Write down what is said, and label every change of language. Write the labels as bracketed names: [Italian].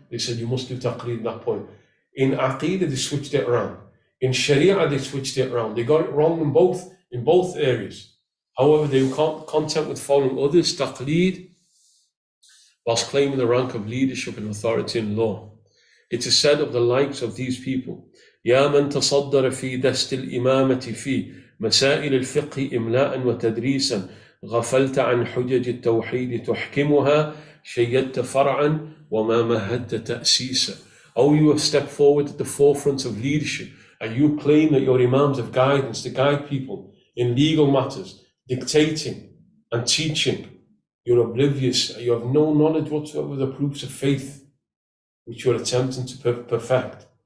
[English] They said you must do taqleed at that point. In Aqeedah, they switched it around. In Sharia, they switched it around. They got it wrong in both areas. However, they were content with following others' taqleed, whilst claiming the rank of leadership and authority in law. It is said of the likes of these people, [Arabic] يا من تصدر في دست الإمامة في مسائل الفقه إملاء وتدريسا غفلت عن حجج التوحيد تحكمها شيدت فرعا وما مهدت تأسيسا. [English] Oh, you have stepped forward at the forefront of leadership and you claim that you're imams of guidance to guide people in legal matters, dictating and teaching. You're oblivious, you have no knowledge whatsoever of the proofs of faith which you're attempting to perfect.